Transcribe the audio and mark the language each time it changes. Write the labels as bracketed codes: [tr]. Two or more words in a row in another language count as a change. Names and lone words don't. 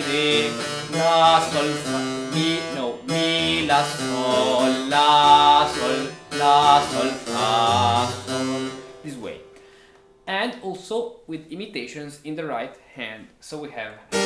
[en] re, la, sol, fa, mi, no, mi, la, sol, la, sol, la, sol, fa, sol, this way. And also with imitations in the right hand. So we have